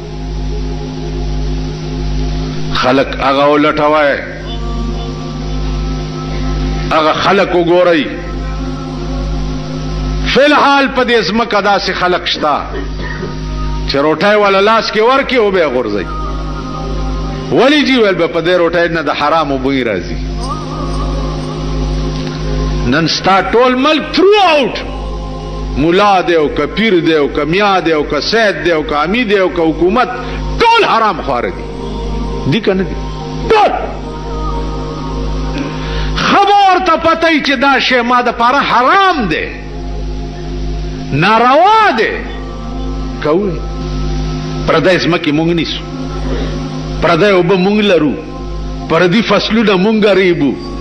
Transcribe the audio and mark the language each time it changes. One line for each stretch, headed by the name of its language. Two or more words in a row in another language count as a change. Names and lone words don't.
Pashto: خلق هغه ولټوئ هغه خلق وګورئ فی الحال په دې ځمکه داسې خلق شته چې روټۍ والا لاس کې ورکړي او بیا غورځوي ولې جي ویل به په دې روټۍ نه د حرامو بوی راځي نن ستا ټول ملک تھرو آؤٹ مولا دی او که پیر دی او که میا دی او که سید دی او که امی دی او که حکومت ټول حرام خواره دي دي که نه دي ټول خبر ته پته چې دا شی ما دپاره حرام دی ناروا دی کوي پردی ځمکې مونږ نیسو، پردی اوبه مونږ لرو، پردي فصلونه مونږ ریبو.